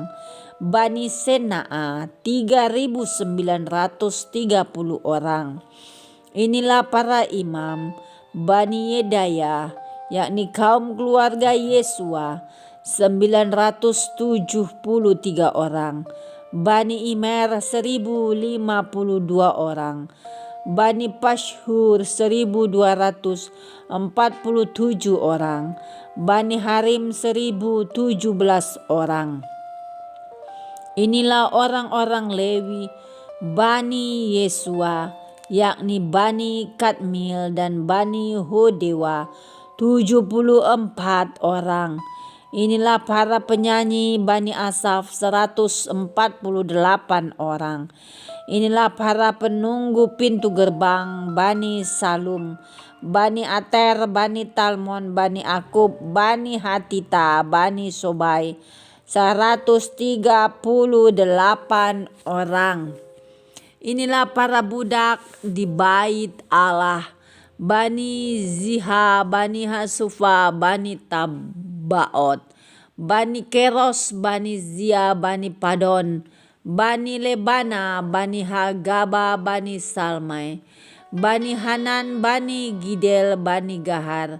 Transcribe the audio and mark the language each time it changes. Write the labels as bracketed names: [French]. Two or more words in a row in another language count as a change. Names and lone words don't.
[Indonesian] Bani Sena'a 3.930 orang. Inilah para imam Bani Yedaya, yakni kaum keluarga Yesua 973 orang. Bani Imer 1052 orang. Bani Pashhur 1247 orang. Bani Harim 1017 orang. Inilah orang-orang Lewi Bani Yesua, yakni Bani Kadmil dan Bani Hodewa 74 orang. Inilah para penyanyi Bani Asaf 148 orang. Inilah para penunggu pintu gerbang Bani Salum, Bani Ater, Bani Talmon, Bani Akub, Bani Hatita, Bani Sobai 138 orang. Inilah para budak di bait Allah, Bani Ziha, Bani Hasufa, Bani Tabaot, Bani Keros, Bani Zia, Bani Padon, Bani Lebana, Bani Hagaba, Bani Salmai, Bani Hanan, Bani Gidel, Bani Gahar,